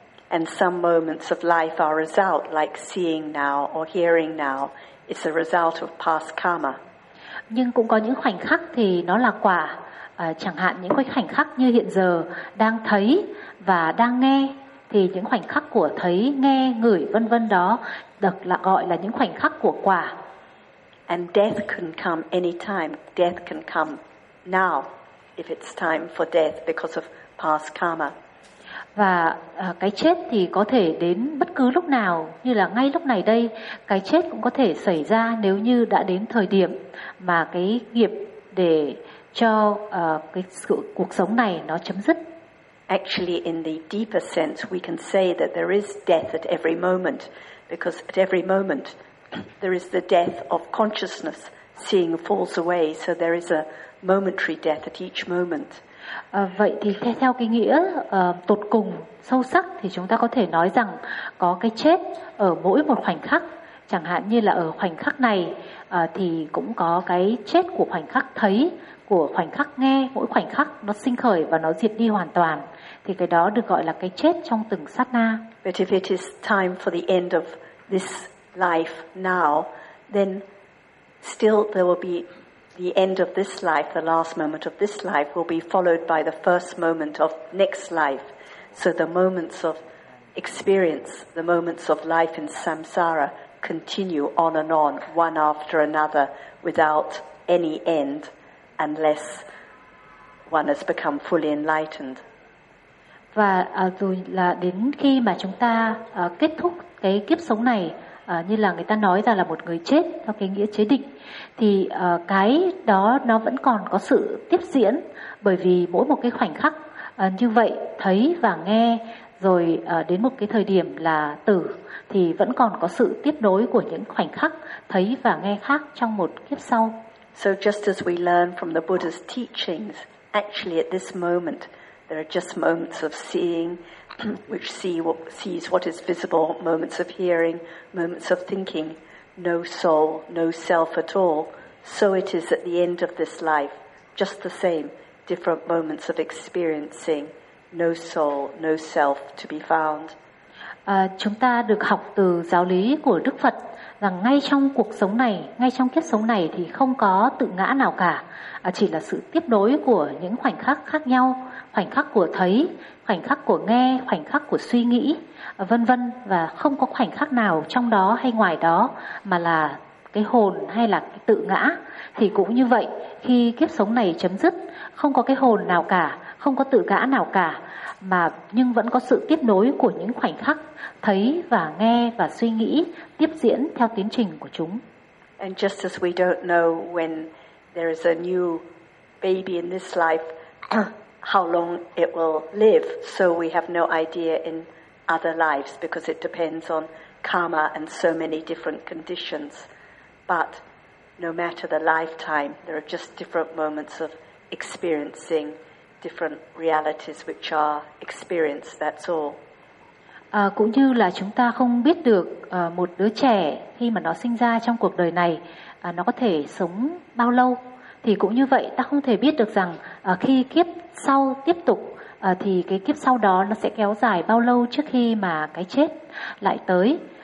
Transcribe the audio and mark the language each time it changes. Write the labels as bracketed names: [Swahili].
[English] And some moments of life are result, like seeing now or hearing now. It's a result of past karma. [Vietnamese] Nhưng cũng có những khoảnh khắc thì nó là quả. Chẳng hạn những khoảnh khắc như hiện giờ đang thấy và đang nghe, thì những khoảnh khắc của thấy, nghe, ngửi, vân vân đó được là gọi là những khoảnh khắc của quả. [English] And death can come anytime. Death can come now if it's time for death because of past karma. [Vietnamese] Và cái chết thì có thể đến bất cứ lúc nào, như là ngay lúc này đây, cái chết cũng có thể xảy ra nếu như đã đến thời điểm mà cái nghiệp để cho cái sự, cuộc sống này nó chấm dứt. [English] Actually, in the deeper sense, we can say that there is death at every moment, because at every moment there is the death of consciousness, seeing falls away, so there is a momentary death at each moment. [Vietnamese] Vậy thì theo cái nghĩa tột cùng sâu sắc thì chúng ta có thể nói rằng có cái chết ở mỗi một khoảnh khắc, chẳng hạn như là ở khoảnh khắc này thì cũng có cái chết của khoảnh khắc thấy, của khoảnh khắc nghe, mỗi khoảnh khắc nó sinh khởi và nó diệt đi hoàn toàn, thì cái đó được gọi là cái chết trong từng sát na. [English] But if it is time for the end of this life now, then still there will be the end of this life, the last moment of this life will be followed by the first moment of next life. So the moments of experience, the moments of life in samsara continue on and on, one after another, without any end, unless one has become fully enlightened. [Vietnamese] Và dù là đến khi mà chúng ta kết thúc cái kiếp sống này, như là người ta nói ra là một người chết theo cái nghĩa chế định, thì cái đó nó vẫn còn có sự tiếp diễn, bởi vì mỗi một cái khoảnh khắc như vậy, thấy và nghe, rồi đến một cái thời điểm là tử, thì vẫn còn có sự tiếp nối của những khoảnh khắc thấy và nghe khác trong một kiếp sau. [English] So just as we learn from the Buddha's teachings, actually at this moment there are just moments of seeing, which sees what is visible, moments of hearing, moments of thinking, no soul, no self at all. So it is at the end of this life, just the same, different moments of experiencing, no soul, no self to be found. [Vietnamese] Chúng ta được học từ giáo lý của Đức Phật rằng ngay trong cuộc sống này, ngay trong kiếp sống này thì không có tự ngã nào cả, chỉ là sự tiếp nối của những khoảnh khắc khác nhau, khoảnh khắc của thấy, khoảnh khắc của nghe, khoảnh khắc của suy nghĩ, vân vân, và không có khoảnh khắc nào trong đó hay ngoài đó mà là cái hồn hay là cái tự ngã. Thì cũng như vậy, khi kiếp sống này chấm dứt, không có cái hồn nào cả, không có tự ngã nào cả, mà nhưng vẫn có sự tiếp nối của những khoảnh khắc thấy và nghe và suy nghĩ tiếp diễn theo tiến trình của chúng. [English] And just as we don't know when there is a new baby in this life how long it will live, so we have no idea in other lives because it depends on karma and so many different conditions. But no matter the lifetime, there are just different moments of experiencing different realities which are experienced, that's all. [Vietnamese] Cũng như là chúng ta không biết được một đứa trẻ khi mà nó sinh ra trong cuộc đời này nó có thể sống bao lâu, thì cũng như vậy ta không thể biết được rằng khi kiếp sau tiếp tục thì cái kiếp sau đó nó sẽ kéo dài bao lâu trước khi mà cái chết lại tới.